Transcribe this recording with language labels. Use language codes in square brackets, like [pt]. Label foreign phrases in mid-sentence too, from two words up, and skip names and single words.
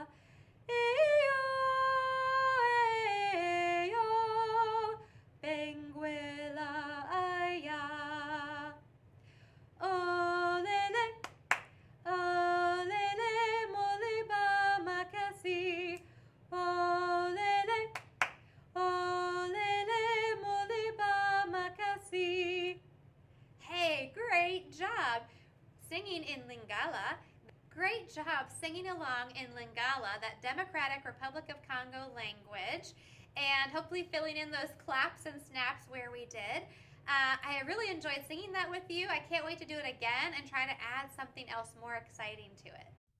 [ln] Ayo, ayo, Benguela aya. Olele, olele, moliba makasi. Olele, olele, moliba makasi. [en] Hey, great job singing in Lingala. Great job singing along in Lingala, that Democratic Republic of Congo language, and hopefully filling in those claps and snaps where we did. I really enjoyed singing that with you. I can't wait to do it again and try to add something else more exciting to it.